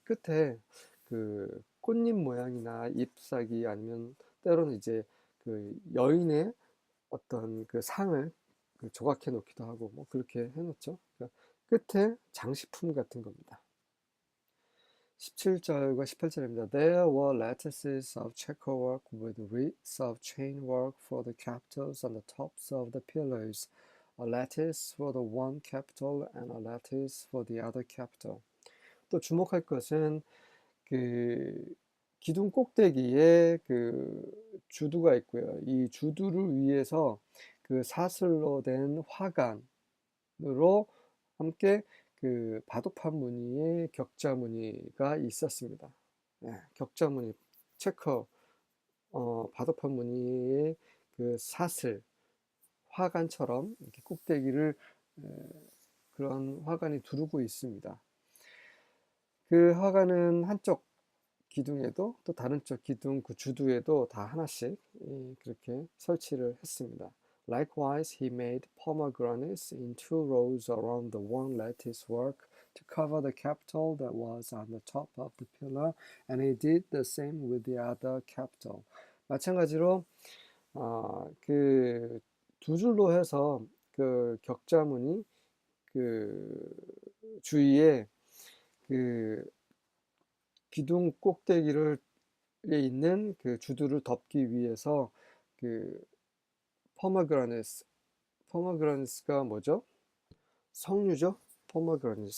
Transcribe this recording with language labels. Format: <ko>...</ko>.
<ko>끝에 그 꽃잎 모양이나 잎사귀 아니면 때로는 이제 그 여인의 어떤 그 상을 그 조각해 놓기도 하고 뭐 그렇게 해 놓죠. 그러니까 끝에 장식품 같은 겁니다. 17절과 18절입니다.</ko> <en>There were lattices of checkerwork with wreaths of chainwork for the capitals on the tops of the pillars, a lattice for the one capital and a lattice for the other capital.</en> <ko>또 주목할 것은 그 기둥 꼭대기에 그 주두가 있고요. 이 주두를 위해서 그 사슬로 된 화관으로 함께 그 바둑판 무늬의 격자 무늬가 있었습니다. 네, 격자 무늬, 체커, 바둑판 무늬의 그 사슬, 화관처럼 이렇게 꼭대기를 그런 화관이 두르고 있습니다. 그 화관은 한쪽 기둥에도 또 다른 쪽 기둥 그 주두에도 다 하나씩 그렇게 설치를 했습니다.</ko> <en>Likewise, he made pomegranates in 2 rows around the one lattice work to cover the capital that was on the top of the pillar, and he did the same with the other capital.</en> <ko>마찬가지로 그 두 줄로 해서 그 격자무늬 그 주위에 그 기둥 꼭대기를 에 있는 그 주두를 덮기 위해서 그 포머그라네스, 포머그라네스가 뭐죠? 석류죠? 포머그라네스.</ko>